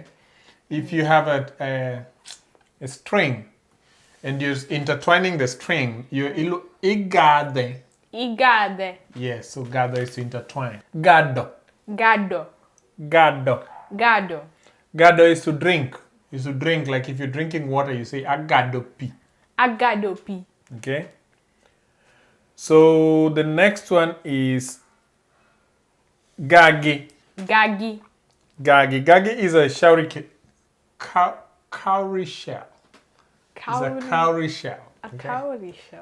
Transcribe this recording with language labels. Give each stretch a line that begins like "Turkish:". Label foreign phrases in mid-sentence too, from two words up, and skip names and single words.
English: If you have a string and you're intertwining the string, you igade. Igade. Yes, so gado is to intertwine. Gado. Gado. Gado. Gado. Gado is to drink. Is to drink, like if you're drinking water, you say
Acoli: agado pi. Agado pi.
English: Okay? So the next one is gagi. Gagi. Gagi. Gagi is a cowrie shell. It's a cowrie shell. A cowrie shell.